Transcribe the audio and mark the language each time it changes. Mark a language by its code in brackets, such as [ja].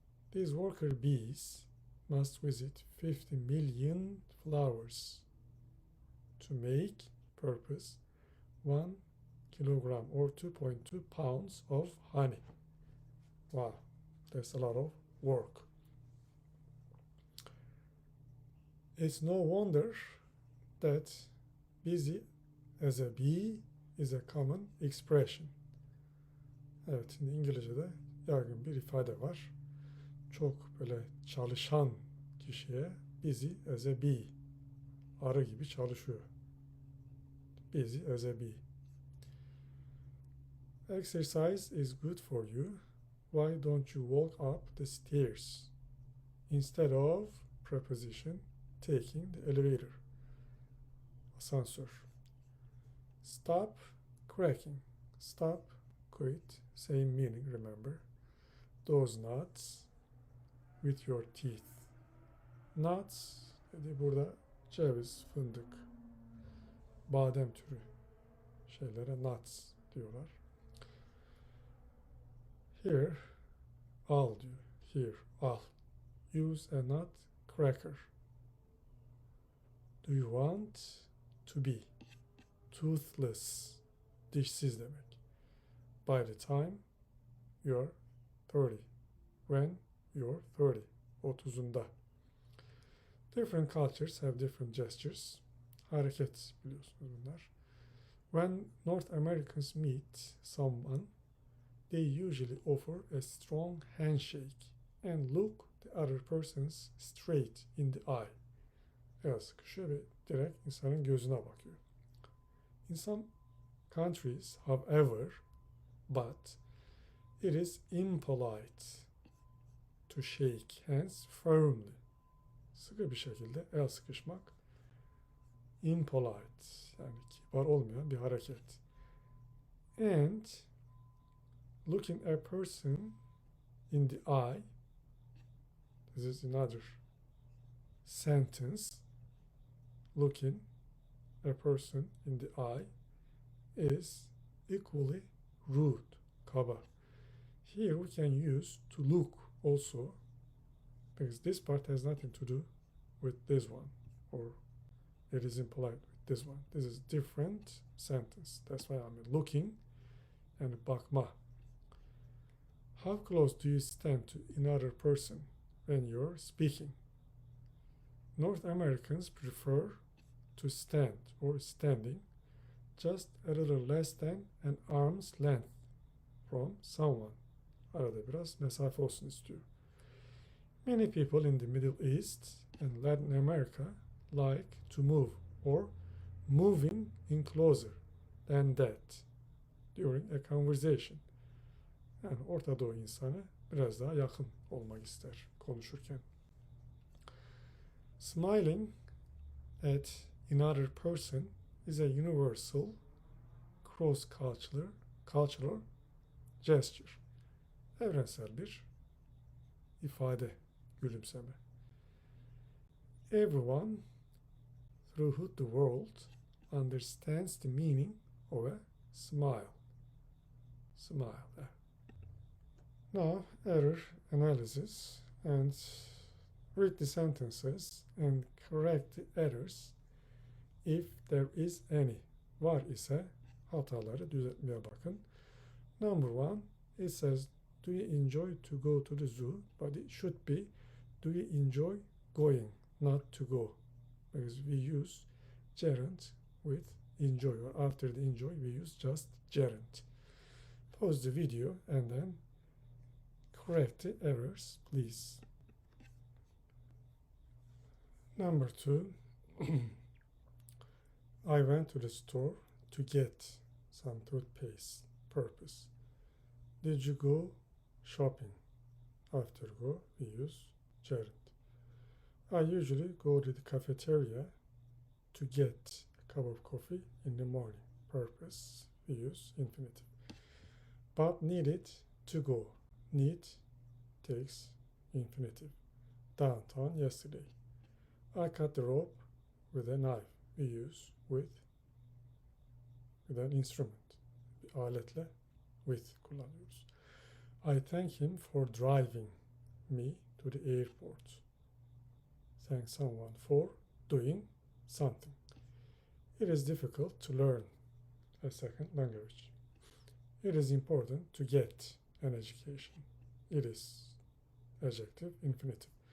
[en] These worker bees must visit 50 million flowers to make purpose 1 kilogram or 2.2 pounds of honey. Wow, that's a lot of work. It's no wonder that busy as a bee is a common expression. [tr] Evet, şimdi İngilizce'de yaygın bir ifade var. Çok böyle çalışan kişiye [en] busy as a bee, [tr] arı gibi çalışıyor. [en] Busy as a bee. Exercise is good for you. why don't you walk up the stairs instead of preposition taking the elevator? Asansör. Stop cracking. Stop, quit, same meaning, remember. Those nuts with your teeth. [tr] Nuts dedi burada ceviz, fındık, badem türü şeylere nuts diyorlar. [en] Here, [tr] al diyor. [en] Here, [tr] al. [en] Use a nut cracker. Do you want to be toothless? [tr] Dişsiz demek. [en] By the time you're 30. When you're 30. 30'unda. Different cultures have different gestures. [tr] Hareket biliyorsunuz bunlar. [en] When North Americans meet someone, they usually offer a strong handshake and look the other person's straight in the eye. [tr] El sıkışıyor ve direkt insanın gözüne bakıyor. [en] In some countries, however, but it is impolite to shake hands firmly. [tr] Sıkı bir şekilde el sıkışmak impolite, yani kibar olmayan bir hareket. [en] And looking a person in the eye, this is another sentence. Looking a person in the eye is equally rude, kaba. Here we can use to look also, because this part has nothing to do with this one, or it is impolite with this one. This is different sentence. That's why I'm looking and bakma. How close do you stand to another person when you're speaking? North Americans prefer to stand or standing just a little less than an arm's length from someone. [tr] Arada biraz mesafe olsun istiyor. [en] Many people in the Middle East and Latin America like to move or moving in closer than that during a conversation. [tr] Yani Orta Doğu insanı biraz daha yakın olmak ister konuşurken. [en] Smiling at another person is a universal cross-cultural gesture. [tr] Evrensel bir ifade, gülümseme. [en] Everyone throughout the world understands the meaning of a smile. Smile. Now, error analysis, and read the sentences and correct the errors if there is any. [tr] Var ise hataları düzeltmeye bakın. [en] Number one, it says, do you enjoy to go to the zoo? But it should be, do you enjoy going, not to go? Because we use gerund with enjoy, or after the enjoy we use just gerund. Pause the video and then correct the errors, please. Number two, I went to the store to get some toothpaste. Purpose. Did you go shopping? After go, we use gerund. I usually go to the cafeteria to get a cup of coffee in the morning. Purpose, we use infinitive. But needed to go. Need takes infinitive. Downtown yesterday. I cut the rope with a knife. We use with an instrument. [tr] Bir aletle with kullanıyoruz. [en] I thank him for driving me to the airport. Thank someone for doing something. It is difficult to learn a second language. It is important to get an education. It is adjective, infinitive.